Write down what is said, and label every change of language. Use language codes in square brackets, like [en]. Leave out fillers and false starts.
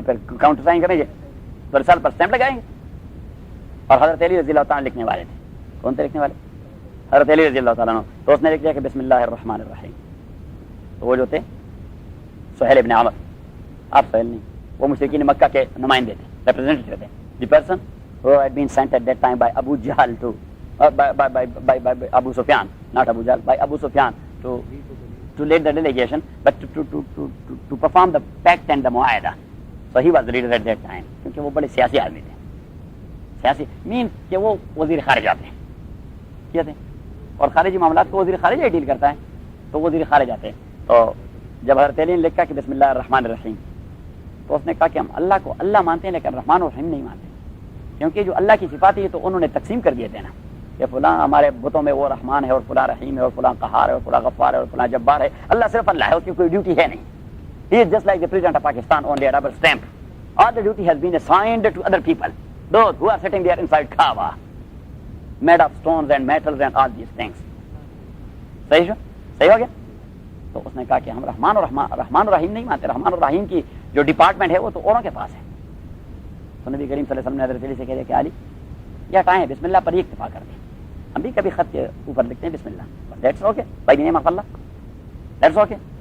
[ur] پھر counter sign کریں گے تو رسالت پر اسٹیمپ لگائیں گے. اور حضرت علی رضی اللہ تعالیٰ لکھنے والے تھے. کون تھے لکھنے والے؟ حضرت علی رضی اللہ تعالیٰ عنہ. تو اس نے لکھ دیا کہ بسم اللہ الرحمن الرحیم. تو وہ جو تھے سہیل ابن عمر, آپ سہیل نہیں, وہ مشرکین مکہ کے نمائندے تھے, ریپرزینٹیٹیو تھے. [en] The person who had been sent at that time by Abu Jahl to by Abu Sufyan, not Abu Jahl, by Abu Sufyan to lead the delegation, but to perform the pact and the mu'ahada. So he was the leader at that time. [ur] کیونکہ وہ بڑے سیاسی آدمی تھے. سیاسی مین کہ وہ وزیر خارجہ تھے, کیا تھے, اور خارجی معاملات کو وزیر خارجہ ڈیل کرتا ہے, تو وزیر خارجہ تھے. تو جب حضرت علی نے لکھا کہ بسم اللہ الرحمن الرحیم, تو اس نے کہا کہ ہم اللہ کو اللہ مانتے ہیں لیکن رحمان اور رحیم نہیں مانتے, کیونکہ جو اللہ کی صفات ہے تو انہوں نے تقسیم کر دیے تھے نا, کہ فلاں ہمارے بتوں میں وہ رحمان ہے اور فلاں رحیم ہے اور فلاں قہار ہے اور فلاں غفار ہے اور فلاں جبار ہے. اللہ صرف اللہ ہے, اس کی کوئی ڈیوٹی ہے نہیں. [en] He is just like the President of Pakistan, only a rubber stamp. All the duty has been assigned to other people, those who are sitting there inside Kaaba, made of stones and metals and all these things. [ur] صحیح ہو گیا. تو اس نے کہا کہ ہم رحمان اور رحیم نہیں مانتے. رحمان اور رحیم کی جو ڈپارٹمنٹ ہے وہ تو اوروں کے پاس ہے. تو نبی کریم صلی اللہ علیہ وسلم نے حضرت علی سے کہہ دیا کہ علی یہ ہٹائیں, بسم اللہ پر ہی اکتفا کر دیں. ہم بھی کبھی خط کے اوپر لکھتے ہیں بسم اللہ, [en] That's okay, by the name of Allah, that's okay.